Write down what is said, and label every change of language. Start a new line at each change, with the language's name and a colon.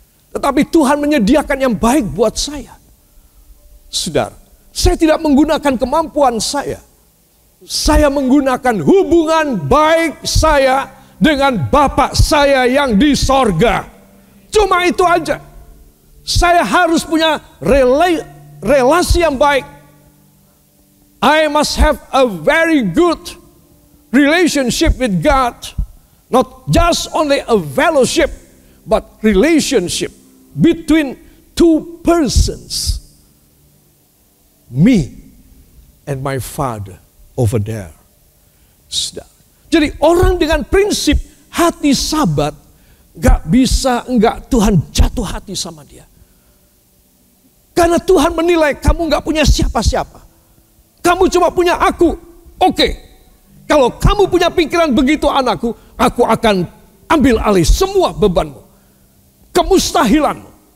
Indonesian: Tetapi Tuhan menyediakan yang baik buat saya. Saudara, saya tidak menggunakan kemampuan saya. Saya menggunakan hubungan baik saya dengan Bapa saya yang di sorga. Cuma itu aja. Saya harus punya relasi yang baik.
English: I must have a very good relationship with God. Not just only a fellowship, but relationship between two persons. Me and my Father over there.
Indonesian: Jadi orang dengan prinsip hati sabat, gak bisa enggak Tuhan jatuh hati sama dia. Karena Tuhan menilai kamu gak punya siapa-siapa. Kamu cuma punya aku. Oke. Kalau kamu punya pikiran begitu anakku, aku akan ambil alih semua bebanmu. Kemustahilanmu.